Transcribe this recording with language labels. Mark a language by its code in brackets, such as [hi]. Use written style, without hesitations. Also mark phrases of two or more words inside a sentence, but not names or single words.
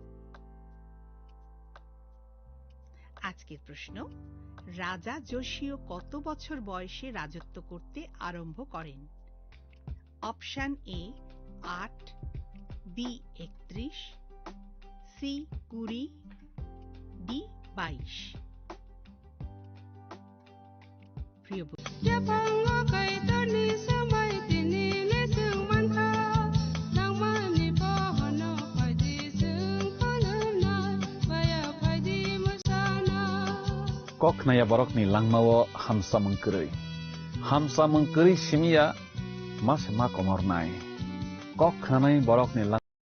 [bn] আজকের প্রশ্ন, রাজা যোশীয় কত বছর বয়সে রাজত্ব করতে আরম্ভ করেন? অপশন এ 8, বি 31, সি 20, ডি 22। প্রিয় [trp] kok naya borok ni langmawo hamsa mengkeri simia mas ma komor nai kok khanai borok ni lang